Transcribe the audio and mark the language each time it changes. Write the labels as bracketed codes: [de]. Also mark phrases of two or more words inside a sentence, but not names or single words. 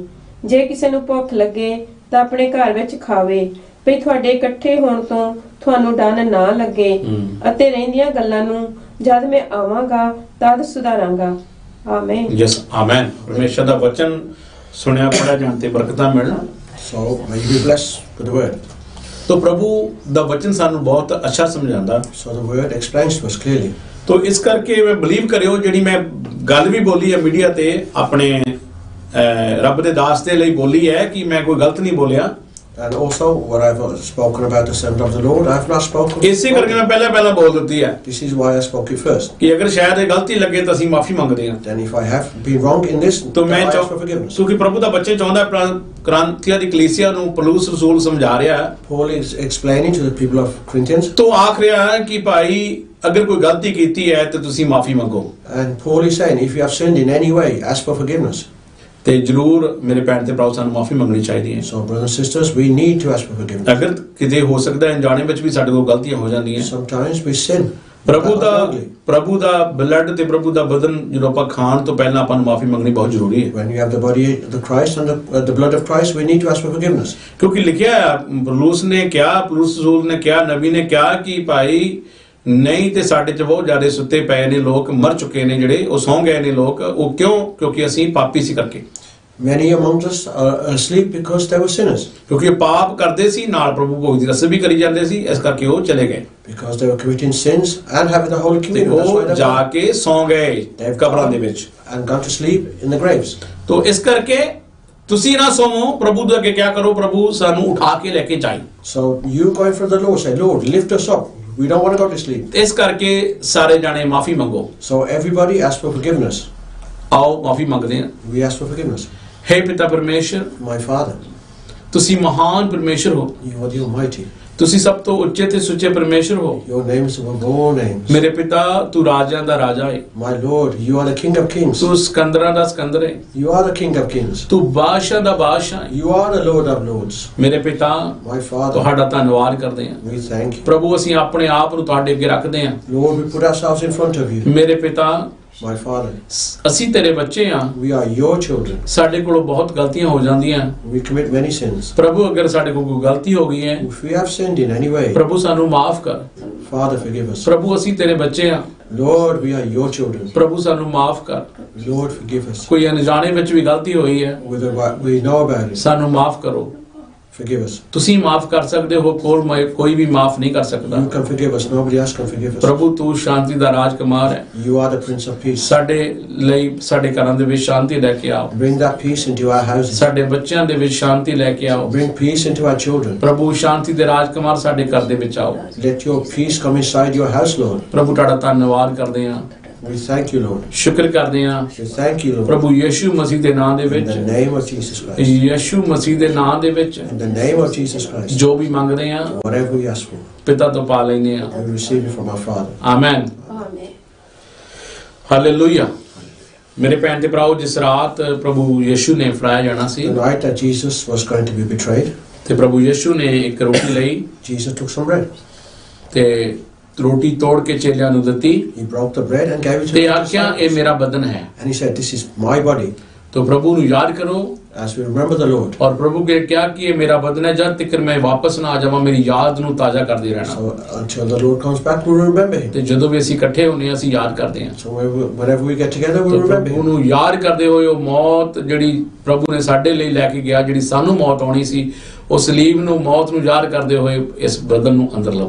[pa] ਜੇ ਕਿਸੇ ਨੂੰ ਭੁੱਖ ਲੱਗੇ ਤਾਂ ਆਪਣੇ ਘਰ ਵਿੱਚ ਖਾਵੇ ਵੀ ਤੁਹਾਡੇ ਇਕੱਠੇ ਹੋਣ ਤੋਂ ਤੁਹਾਨੂੰ ਡੰਨ ਨਾ ਲੱਗੇ ਅਤੇ ਰਹਿੰਦੀਆਂ ਗੱਲਾਂ ਨੂੰ ਜਦ ਮੈਂ ਆਵਾਂਗਾ ਤਦ ਸੁਧਾਰਾਂਗਾ। ਆਮੇਨ। [en] yes amen. [pa] ਪਰਮੇਸ਼ਰ ਦਾ ਵਚਨ ਸੁਣਿਆ ਪੜਿਆ ਜਾਣ ਤੇ ਬਰਕਤਾਂ ਮਿਲਣ। [en] So may you be blessed with the word. [pa] ਤੋ ਪ੍ਰਭੂ ਦਾ ਵਚਨ ਸਾਨੂੰ ਬਹੁਤ ਅੱਛਾ ਸਮਝਾਉਂਦਾ। [en] So the word explains to us clearly. [pa] तो ਇਸ ਕਰਕੇ ਮੈਂ ਬਲੀਵ ਕਰਿਓ ਜਿਹੜੀ ਮੈਂ ਗੱਲ ਵੀ ਬੋਲੀ ਹੈ ਮੀਡੀਆ ਤੇ ਆਪਣੇ ਰੱਬ ਦੇ ਦਾਸ ਦੇ ਲਈ ਬੋਲੀ ਹੈ ਕਿ ਮੈਂ ਕੋਈ ਗਲਤ ਨਹੀਂ ਬੋਲਿਆ। [en] And also what I've spoken about the servant of the Lord, I've not spoken. [pa] ਇਸੇ ਕਰਕੇ ਮੈਂ ਪਹਿਲਾਂ ਬੋਲ ਦਿੱਤੀ ਹੈ। [en] This is why I spoke it first. [pa] ਕਿ ਅਗਰ ਸ਼ਾਇਦ ਇਹ ਗਲਤੀ ਲੱਗੇ ਤਾਂ ਅਸੀਂ ਮਾਫੀ ਮੰਗਦੇ ਹਾਂ। [en] Then if I have been wrong in this, [pa] तो [en] then [pa] मैं [en] I ask for forgiveness. [pa] ਕਿਉਂਕਿ ਪ੍ਰਭੂ ਦਾ ਬੱਚੇ ਚਾਹੁੰਦਾ ਕ੍ਰਾਂਤੀਆ ਦੀ ਕਲੀਸਿਆ ਨੂੰ ਪੌਲੁਸ ਰਸੂਲ ਸਮਝਾ ਰਿਹਾ ਹੈ। [en] Paul is explaining to the people of Corinthians. [pa] तो ਆਖ ਰਿਹਾ ਹੈ ਕਿ ਭਾਈ ਅਗਰ ਕੋਈ ਗਲਤੀ ਕੀਤੀ ਹੈ ਤਾਂ ਤੁਸੀਂ ਮਾਫੀ ਮੰਗੋ। [en] And Paul is saying, if you have sinned in any way, ask for forgiveness. [pa] ਤੇ ਜ਼ਰੂਰ ਮੇਰੇ ਭੈਣ ਤੇ ਭਰਾ ਸਾਨੂੰ ਮਾਫੀ ਮੰਗਣੀ ਚਾਹੀਦੀ ਹੈ। [en] So brothers and sisters, we need to ask for forgiveness. [pa] ਅਗਰ ਕਿਤੇ ਹੋ ਸਕਦਾ ਹੈ ਅਣਜਾਣੇ ਵਿੱਚ ਵੀ ਸਾਡੇ ਕੋਲ ਗਲਤੀਆਂ ਹੋ ਜਾਂਦੀਆਂ। [en] Sometimes we sin. [pa] ਪ੍ਰਭੂ ਦਾ ਬਲੱਡ ਤੇ ਪ੍ਰਭੂ ਦਾ ਬਦਨ ਜਦੋਂ ਆਪਾਂ ਖਾਣ ਤੋਂ ਪਹਿਲਾਂ ਆਪਾਂ ਨੂੰ ਮਾਫੀ ਮੰਗਣੀ ਬਹੁਤ ਜ਼ਰੂਰੀ ਹੈ। [en] When you have the body of Christ and the blood of Christ, we need to ask for forgiveness. [pa] ਕਿਉਂਕਿ ਲਿਖਿਆ ਹੈ ਪੌਲੁਸ ਨੇ ਕਿਹਾ, ਪੌਲੁਸ ਰਸੂਲ ਨੇ ਕਿਹਾ, ਨਬੀ ਨੇ ਕਿਹਾ ਕਿ ਭਾਈ ਨਹੀਂ ਤੇ ਸਾਡੇ ਚ ਬਹੁਤ ਜ਼ਿਆਦਾ ਸੁੱਤੇ ਪਏ ਨੇ ਲੋਕ, ਮਰ ਚੁੱਕੇ ਨੇ ਜਿਹੜੇ, ਉਹ ਸੌਂ ਗਏ ਨੇ ਲੋਕ। ਉਹ ਕਿਉਂ? ਕਿਉਂਕਿ ਅਸੀਂ ਪਾਪੀ ਸੀ ਕਰਕੇ। [en] Many among us are asleep because they were sinners. [pa] ਕਿਉਂਕਿ ਪਾਪ ਕਰਦੇ ਸੀ ਨਾਲ ਪ੍ਰਭੂ ਭੋਗ ਦੀ ਰਸਮ ਵੀ ਕਰੀ ਜਾਂਦੇ ਸੀ, ਇਸ ਕਰਕੇ ਉਹ ਚਲੇ ਗਏ। [en] Because they were committing sins and having the Holy [pa] ਤੇ [en] Communion. That's why [pa] ਉਹ [en] they [pa] ਜਾ [en] were [pa] ਕੇ ਸੌਂ ਗਏ ਕਬਰਾਂ ਦੇ ਵਿੱਚ। [en] and gone to sleep in the graves. [pa] तो ਇਸ ਕਰਕੇ ਤੁਸੀਂ ਨਾ ਸੌਵੋ, ਪ੍ਰਭੂ ਦੇ ਅੱਗੇ ਕਿਆ ਕਰੋ, ਪ੍ਰਭੂ ਸਾਨੂੰ ਉਠਾ ਕੇ ਲੈ ਕੇ ਜਾਏ। [en] So you going for the Lord, say, Lord, lift us up. We don't want to go to sleep. [pa] ਇਸ ਕਰਕੇ ਸਾਰੇ ਜਾਣੇ ਮਾਫੀ ਮੰਗੋ। [en] So everybody ask for forgiveness. [pa] ਆਓ ਮਾਫੀ ਮੰਗਦੇ ਹਾਂ। [en] We ask for forgiveness. [pa] हे ਪਿਤਾ ਪਰਮੇਸ਼ਰ, [en] My Father, [pa] ਤੁਸੀਂ ਮਹਾਨ ਪਰਮੇਸ਼ਰ ਹੋ। [en] you are the Almighty. [pa] ਤੁਸੀਂ ਸਭ ਤੋਂ ਉੱਚੇ ਤੇ ਸੁੱਚੇ ਪਰਮੇਸ਼ਰ ਹੋ। [en] Your name is above all names. [pa] ਮੇਰੇ ਪਿਤਾ ਤੂੰ ਰਾਜਿਆਂ ਦਾ ਰਾਜਾ ਹੈ। [en] My Lord, you are the King of Kings. [pa] ਤੂੰ ਸਿਕੰਦਰਾਂ ਦਾ ਸਿਕੰਦਰ ਹੈ। [en] You are the King of Kings. [pa] ਤੂੰ ਬਾਦਸ਼ਾਹ ਦਾ ਬਾਦਸ਼ਾਹ ਹੈ। [en] You are the Lord of Lords. [pa] ਮੇਰੇ ਪਿਤਾ [en] My Father, [pa] ਤੁਹਾਡਾ ਧੰਨਵਾਦ ਕਰਦੇ ਹਾਂ। [en] we thank you. [pa] ਪ੍ਰਭੂ ਅਸੀਂ ਆਪਣੇ ਆਪ ਨੂੰ ਤੁਹਾਡੇ ਅੱਗੇ ਰੱਖਦੇ ਹਾਂ। [en] Lord, we put ourselves in front of you. [pa] ਮੇਰੇ ਪਿਤਾ [en] My Father, [pa] ਅਸੀਂ ਤੇਰੇ ਬੱਚੇ ਹਾਂ। [en] we are your children. [pa] ਸਾਡੇ ਕੋਲੋਂ ਬਹੁਤ ਗਲਤੀਆਂ ਹੋ ਜਾਂਦੀਆਂ। [en] We commit many sins. [pa] ਪ੍ਰਭੂ ਅਗਰ ਸਾਡੇ ਕੋਲ ਕੋਈ ਗਲਤੀ ਹੋ ਗਈ ਹੈ, [en] If we have sinned in any way, [pa] ਪ੍ਰਭੂ ਸਾਨੂੰ ਮਾਫ ਕਰ। [en] Father, forgive us. [pa] ਪ੍ਰਭੂ ਅਸੀਂ ਤੇਰੇ ਬੱਚੇ ਹਾਂ। [en] Lord, we are your children. [pa] ਪ੍ਰਭੂ ਸਾਨੂੰ ਮਾਫ ਕਰ। [en] Lord, forgive us. [pa] ਕੋਈ ਅਣਜਾਣੇ ਵਿੱਚ ਵੀ ਗਲਤੀ ਹੋਈ ਹੈ, [en] Whether we know about it, [pa] ਸਾਨੂੰ ਮਾਫ ਕਰੋ। [en] forgive us. [pa] ਤੁਸੀਂ ਮਾਫ ਕਰ ਸਕਦੇ ਹੋ, ਕੋਈ ਵੀ ਮਾਫ ਨਹੀਂ ਕਰ ਸਕਦਾ। [en] You can forgive us. Nobody else can forgive us. [pa] ਪ੍ਰਭੂ ਤੂੰ ਸ਼ਾਂਤੀ ਦਾ ਰਾਜਕੁਮਾਰ ਹੈ। [en] You are the Prince of Peace. [pa] ਸਾਡੇ ਲਈ ਸਾਡੇ ਘਰਾਂ ਦੇ ਵਿੱਚ ਸ਼ਾਂਤੀ ਲੈ ਕੇ ਆਓ। [en] Bring that peace into our houses. [pa] ਸਾਡੇ ਬੱਚਿਆਂ ਦੇ ਵਿੱਚ ਸ਼ਾਂਤੀ ਲੈ ਕੇ ਆਓ। [en] Bring peace into our children. [pa] ਪ੍ਰਭੂ ਸ਼ਾਂਤੀ ਦੇ ਰਾਜਕੁਮਾਰ ਸਾਡੇ ਘਰ ਦੇ ਵਿੱਚ ਆਓ। [en] Let your peace come inside your house, Lord. [pa] ਪ੍ਰਭੂ ਤੁਹਾਡਾ ਧੰਨਵਾਦ ਕਰਦੇ ਹਾਂ। [en] We thank you, Lord. [pa] ਸ਼ੁਕਰ ਕਰਦੇ ਹਾਂ [en] We thank you, Lord. [pa] ਪ੍ਰਭੂ ਯਿਸੂ ਮਸੀਹ ਦੇ ਨਾਮ ਦੇ [en] In [pa] ਵਿੱਚ, [en] the name of Jesus Christ. [pa] ਯਿਸੂ ਮਸੀਹ ਦੇ ਨਾਮ ਦੇ ਵਿੱਚ [en] In the name of Jesus Christ. [pa] ਜੋ ਵੀ ਮੰਗਦੇ ਹਾਂ [en] Whatever we ask for, [pa] ਪਿਤਾ ਤੋਂ ਪਾ ਲੈਂਦੇ ਹਾਂ। [en] we receive it from our Father. [pa] ਆਮੇਨ। ਆਮੇਨ। ਹਾਲੇਲੂਇਆ। ਮੇਰੇ ਭੈਣ ਤੇ ਭਰਾਓ, ਜਿਸ ਰਾਤ ਪ੍ਰਭੂ ਯਿਸੂ ਨੇ ਫੜਾਇਆ ਜਾਣਾ ਸੀ [en] The night that Jesus was going to be betrayed, [pa] ਤੇ ਪ੍ਰਭੂ ਯਿਸੂ ਨੇ ਇੱਕ ਰੋਟੀ ਲਈ [en] Jesus took some bread. [pa] ਤੇ ਰੋਟੀ ਤੋੜ ਕੇ ਚੇਲਿਆਂ ਨੂੰ ਦਿੱਤੀ [en] He broke the bread and gave it to [pa] ਤੇ [en] the [pa] ਆਖਿਆ ਇਹ [en] disciples. [pa] ਮੇਰਾ ਬਦਨ ਹੈ। [en] And he said, this is my body. [pa] ਤੋ ਪ੍ਰਭੂ ਨੂੰ ਯਾਦ ਕਰੋ [en] As we remember the Lord. [hi] और प्रभु के क्या कि ये मेरा बदन है, जब तक मैं वापस ना आ जाਵਾਂ [pa] ਮੇਰੀ ਯਾਦ ਨੂੰ ਤਾਜ਼ਾ ਕਰਦੇ ਰਹਿਣਾ। [en] So until the Lord comes back, we'll remember him. [pa] ਤੇ ਜਦੋਂ ਵੀ ਅਸੀਂ ਇਕੱਠੇ ਹੁੰਨੇ ਅਸੀਂ ਯਾਦ ਕਰਦੇ ਹਾਂ। [en] So whenever we get together, we'll [pa] ਤੇ [en] remember [pa] ਪ੍ਰਭੂ [en] him. [pa] ਨੂੰ ਯਾਦ ਕਰਦੇ ਹੋਏ ਉਹ ਮੌਤ ਜਿਹੜੀ ਪ੍ਰਭੂ ਨੇ ਸਾਡੇ ਲਈ ਲੈ ਕੇ ਗਿਆ, ਜਿਹੜੀ ਸਾਨੂੰ ਮੌਤ ਆਉਣੀ ਸੀ, ਉਸ ਸਲੀਬ ਨੂੰ, ਮੌਤ ਨੂੰ ਯਾਦ ਕਰਦੇ ਹੋਏ ਇਸ ਬਦਨ ਨੂੰ ਅੰਦਰ ਲਵੋ।